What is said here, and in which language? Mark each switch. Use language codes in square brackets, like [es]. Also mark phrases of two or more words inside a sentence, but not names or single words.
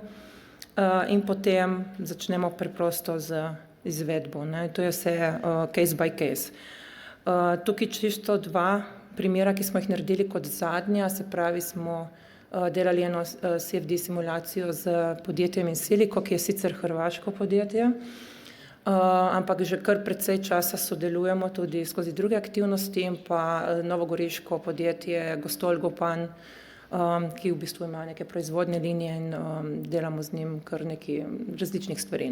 [sl] In potem začnemo preprosto z izvedbo. To je vse [en] case by case. [sl] Tukaj čisto 2 primera, ki smo jih naredili kot zadnja, se pravi, smo delali eno CFD simulacijo z podjetjem Insilico, ki je sicer hrvaško podjetje, ampak že kar precej časa sodelujemo tudi skozi druge aktivnosti in pa novogoriško podjetje Gostol Gopan, ki v bistvu ima neke proizvodne linije in delamo z njim kar nekaj različnih stvari.